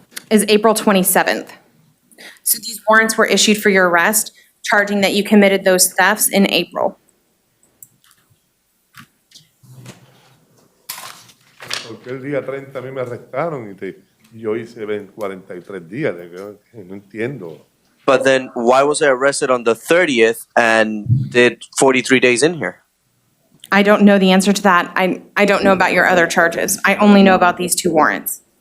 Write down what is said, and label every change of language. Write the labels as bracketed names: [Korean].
[English] Is April 27th. So these warrants were issued for your arrest, charging that you committed those thefts in April. [Spanish] Porque el día 30 a mí me arrestaron y yo hice 43 días. No entiendo. [English] But then why was I arrested on the 30th and did 43 days in here? I don't know the answer to that. I don't know about your other charges. I only know about these 2 warrants.